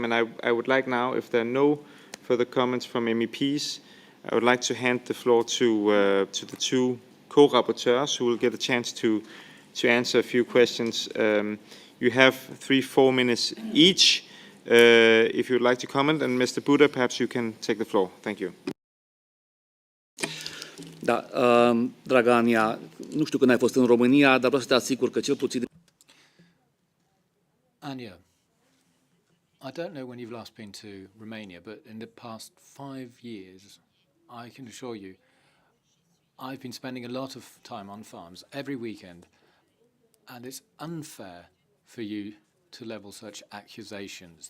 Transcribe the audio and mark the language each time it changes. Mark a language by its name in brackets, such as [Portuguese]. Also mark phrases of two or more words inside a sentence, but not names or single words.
[English] And I would like now, if there are no further comments from MEPs, I would like to hand the floor to the two co-rapporteurs who will get a chance to answer a few questions. You have 3-4 minutes each if you would like to comment. And Mr. Buda, perhaps you can take the floor. Thank you. [Romanian] Da, dragă Ania, nu știu când ai fost în România, dar vreau să te asigur că cel puțin... [English] Anya, I don't know when you've last been to Romania, but in the past 5 years, I can assure you, I've been spending a lot of time on farms every weekend, and it's unfair for you to level such accusations.